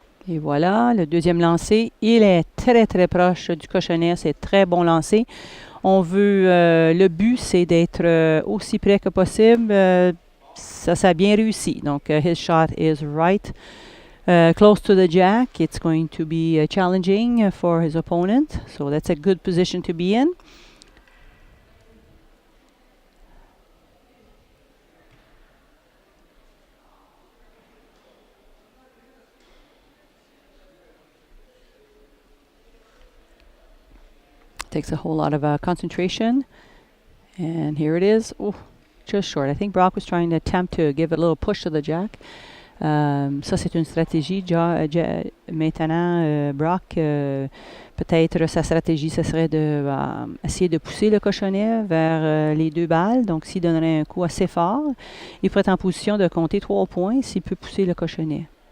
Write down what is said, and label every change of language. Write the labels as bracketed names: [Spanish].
[French] Et voilà, le deuxième lancer, il est très très proche du cochonnet, c'est très bon lancer. On veut, le but c'est d'être aussi près que possible. Ça a bien réussi. [English] Donc, his shot is right close to the jack. It's going to be challenging for his opponent. So that's a good position to be in. Takes a whole lot of concentration. And here it is. Oh, just short. I think Brock was trying to attempt to give a little push to the jack. [French] Ça, c'est une stratégie. Maintenant, Brock, peut-être sa stratégie, ce serait de essayer de pousser le cochonnet vers les 2 balles. Donc, s'il donnerait un coup assez fort, il pourrait être en position de compter 3 points s'il peut pousser le cochonnet.